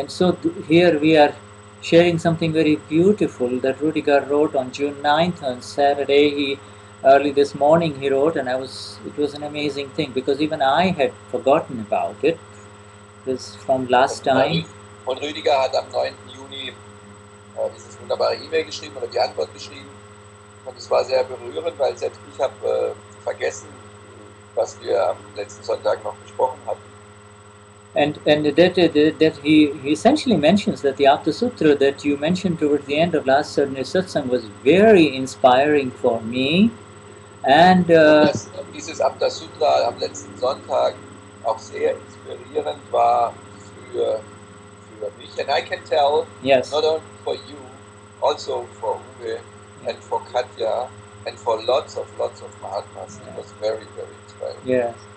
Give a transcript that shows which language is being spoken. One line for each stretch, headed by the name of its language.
English: And so here we are sharing something very beautiful that Rudiger wrote on June 9th on Saturday. Early this morning he wrote, and it was an amazing thing, because even I had forgotten about it. This from last time.
German: Und Rüdiger hat am 9. Juni dieses wunderbare E-Mail geschrieben oder die Antwort geschrieben. Und es war sehr berührend, weil selbst ich habe vergessen, was wir am letzten Sonntag noch besprochen hatten.
English: And that he essentially mentions that the Apta Sutra that you mentioned towards the end of last Saturday Satsang was very inspiring for me. And
German: dieses Apta Sutra am letzten Sonntag auch sehr inspirierend war für mich.
English: And I can tell, yes, not only for you, also for Uwe and for Katja and for lots of Mahatmas. It was very, very inspiring.